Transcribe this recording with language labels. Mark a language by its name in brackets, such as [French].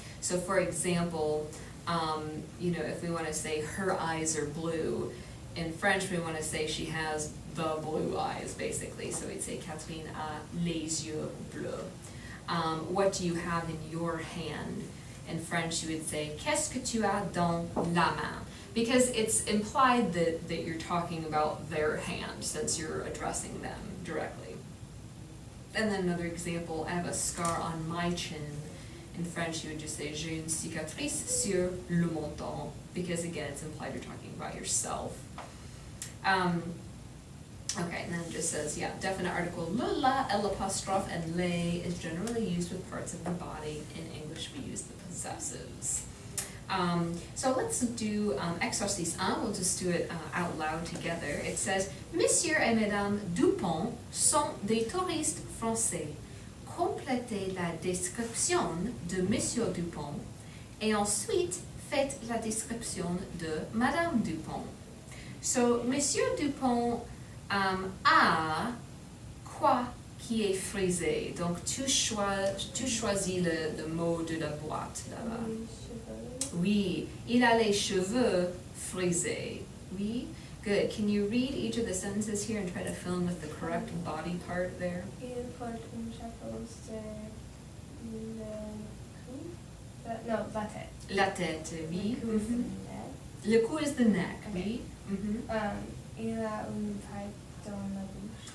[English] So for example, you know, if we want to say her eyes are blue, in French we want to say she has the blue eyes, basically. So we'd say Catherine [French] a les yeux bleus. [English] What do you have in your hand? In French you would say [French] qu'est-ce que tu as dans la main? [English] Because it's implied that you're talking about their hand, since you're addressing them directly. And then another example, I have a scar on my chin. In French, you would just say, [French] j'ai une cicatrice sur le menton, [English] because again, it's implied you're talking about yourself. Okay, and then it just says, yeah, definite article, le, la, l'apostrophe, and les is generally used with parts of the body. In English, we use the possessives. So let's do exercice 1, we'll just do it out loud together. It says, [French] Monsieur et Madame Dupont sont des touristes français. Complétez la description de Monsieur Dupont et ensuite faites la description de Madame Dupont. So, Monsieur Dupont a quoi qui est frisé? Donc, tu choisis le mot de la boîte là-bas. Les cheveux. Oui, il a les cheveux frisés. Oui, good. [English] Can you read each of the sentences here and try to fill in with the correct body part there? [French] Il porte un chapeau sur le cou. No, la tête. La tête, oui. [English] Le cou is the Mhm. neck. [French] Le cou [English] is the neck, Okay. [French] oui. Mhm. Il a une pipe dans la bouche.